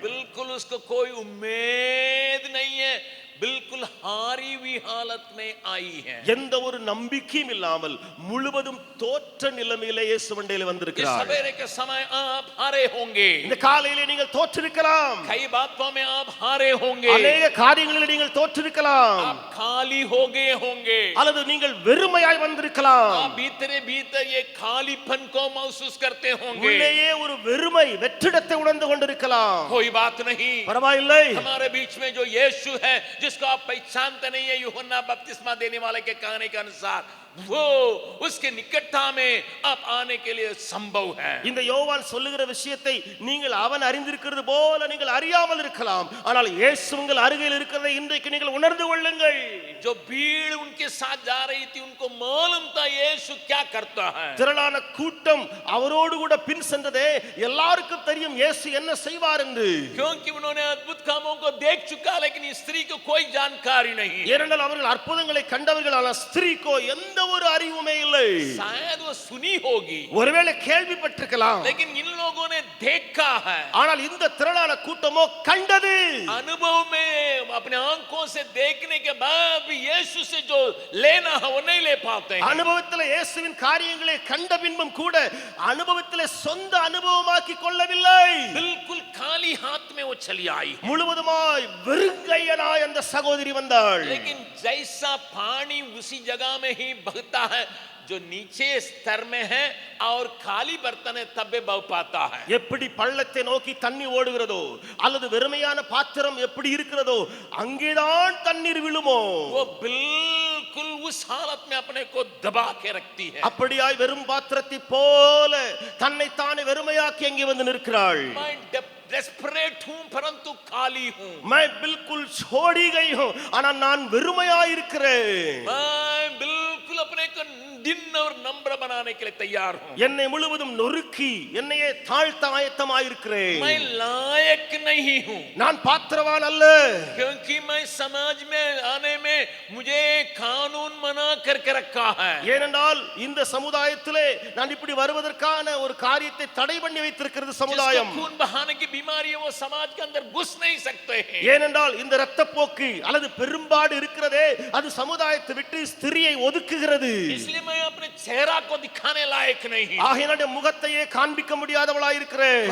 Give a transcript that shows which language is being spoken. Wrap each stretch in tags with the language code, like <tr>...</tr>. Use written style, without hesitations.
<hi>बिल्कुल उसको कोई उम्मीद नहीं है, बिल्कुल हारी हुई हालत में आई है.</hi> <ta>எந்த ஒரு நம்பிக்கையும் இல்லாமல் முழுவதும் தோற்ற நிலைமையிலே இயேசுவிடத்தில் வந்திருக்கிறாள்.</ta> <hi>इस सवेरे के समय आप हारे होंगे.</hi> <ta>இந்த காலையிலே நீங்கள் தோற்றிருக்கலாம்.</ta> <hi>कई बातों में आप हारे होंगे.</hi> <ta>अनेक காரியங்களில் நீங்கள் தோற்றிருக்கலாம்.</ta> <hi>आप खाली हो गए होंगे.</hi> <ta>அல்லது நீங்கள் வெறுமையாய் வந்திருக்கலாம்.</ta> <hi>आप भीतर ये खालीपन को महसूस करते होंगे.</hi> <ta>உள்ளேயே ஒரு வெறுமை வெற்றிடத்தை உணர்ந்து கொண்டிருக்கலாம்.</ta> <hi>कोई बात नहीं,</hi> <ta>பரவாயில்லை.</ta> <hi>हमारे बीच में जो यीशु है जिसको आप पहचानते नहीं है, यूहन्ना बपतिस्मा देने वाले के कहने के अनुसार वो उसके निकटता में आप आने के लिए संभव है.</hi> <ta>இந்த யோவான் சொல்லுகிற விஷயத்தை நீங்கள் அவன் அறிந்திருக்கிறது போல நீங்கள் அறியாமல் இருக்கலாம். ஆனால் இயேசு உங்கள் அருகில் இருக்கிறதை இன்றைக்கு நீங்கள் உணர்ந்து கொள்ளுங்கள்.</ta> <hi>जो भीड़ उनके साथ जा रही थी उनको मालूम था यीशु क्या करता है.</hi> <ta>திரளான கூட்டம் அவரோடு கூட பின் சென்றதே எல்லாருக்கும் தெரியும் இயேசு என்ன செய்வார் என்று.</ta> <hi>क्योंकि उन्होंने अद्भुत कामों को देख चुका, लेकिन इस स्त्री को कोई जानकारी नहीं.</hi> <ta>ஏனென்றால் அவர்கள் அற்புதங்களை கண்டவர்கள், ஆனால் ஸ்திரீக்கோ எந்த ஒரு அறிவுமே இல்லை.</ta> <hi>शायद वो सुनी होगी,</hi> <ta>ஒருவேளை கேள்விப்பட்டிருக்கலாம்,</ta> <hi>लेकिन इन लोगों ने देखा है.</hi> <ta>ஆனால் இந்த திரளான கூட்டமோ கண்டது.</ta> <hi>अनुभव में अपने आंखों से देखने के बाद भी यीशु से जो लेना है वो नहीं ले पाते हैं.</hi> <ta>அனுபவத்திலே இயேசுவின் காரியங்களை கண்ட பின்பும் கூட அனுபவத்திலே சொந்த அனுபவமாக்கி கொள்ளவில்லை.</ta> <hi>बिल्कुल खाली हाथ में वो चली आई.</hi> <ta>முழுவதுமாய் வெறுங்கையனாய் அந்த சகோதரி வந்தாள்.</ta> <hi>लेकिन जैसा पानी उसी जगह में ही बहता है जो नीचे स्तर में है और खाली बर्तन है तब भी बह पाता है.</hi> <ta>எப்படி பள்ளத்தை நோக்கி தண்ணி ஓடுகிறதோ அல்லது வெறுமையான பாத்திரம் எப்படி இருக்கிறதோ அங்கேதான் தண்ணீர் விழுமோ,</ta> <hi>वो बिल्कुल उस हालत में अपने को दबा के रखती है.</hi> <ta>அப்படியாய் வெறும் பாத்திரத்தை போல தன்னை தானே வெறுமையாக்கி அங்கே வந்து நிற்கிறாள்.</ta> <hi>मैं डेस्परेट हूं परंतु खाली हूं. मैं बिल्कुल छोड़ी गई हूं</hi> <ta>ஆனால் நான் வெறுமையாய் இருக்கிறேன்.</ta> <hi>मैं बिल्कुल अपने को दिन और नम्र बनाने के लिए तैयार हूं.</hi> <ta>என்னை முழுவதும் நொறுக்கி என்னையே தாழ்த்த ஆயத்தமாய் இருக்கிறேன்.</ta> <hi>मैं लायक नहीं हूं,</hi> <ta>நான் பாத்திரவான் அல்ல.</ta> <hi>क्योंकि मैं समाज में आने में मुझे कानून मना करके रखा है.</hi> <ta>ஏனென்றால் இந்த சமுதாயத்திலே நான் இப்படி வருவதற்கான ஒரு காரியத்தை தடை பண்ணி வைத்திருக்கிறது சமுதாயம்.</ta> <hi>खून बहाने की बीमारी है वो समाज के अंदर घुस नहीं सकते हैं.</hi> <ta>ஏனென்றால் இந்த இரத்தப்போக்கு அல்லது பெரும்பாடு இருக்கிறதே அது சமுதாயத்தை விட்டு ஸ்திரியை ஒதுக்குகிறது.</ta> <hi>इसलिए मैं अपने चेहरा को दिखाने लायक नहीं.</hi> <ta>ஆகையினால முகத்தையே காண்பிக்க முடியாதவளாய் இருக்கிறேன்.</ta>